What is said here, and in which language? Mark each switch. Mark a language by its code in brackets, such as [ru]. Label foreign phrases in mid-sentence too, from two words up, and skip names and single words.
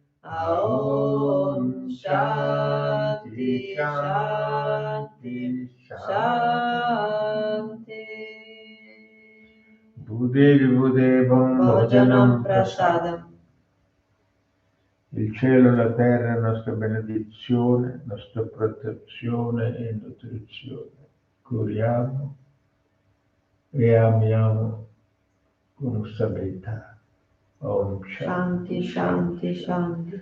[sa] ॐ शान्तिः शान्तिः शान्तिः. बुदेवम् भोजनम् प्रसादम्. [it] Il cielo e la terra è nostra benedizione, nostra protezione e nutrizione. Curiamo e amiamo con stabilità. [sa] Om शान्तिः, शान्तिः, शान्तिः.